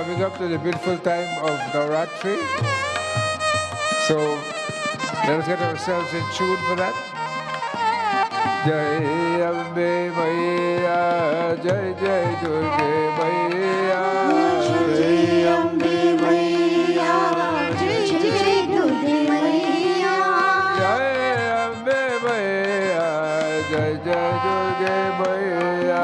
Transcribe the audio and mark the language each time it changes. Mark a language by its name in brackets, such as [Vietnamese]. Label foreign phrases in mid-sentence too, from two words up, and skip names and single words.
[English] up to the beautiful time of Navratri. So let us get ourselves in tune for that. [Hindi] जय अम्बे मैया, जय जय दुर्गा मैया, जय अम्बे मैया, जय जय दुर्गा मैया. जय अम्बे मैया, जय जय दुर्गा मैया.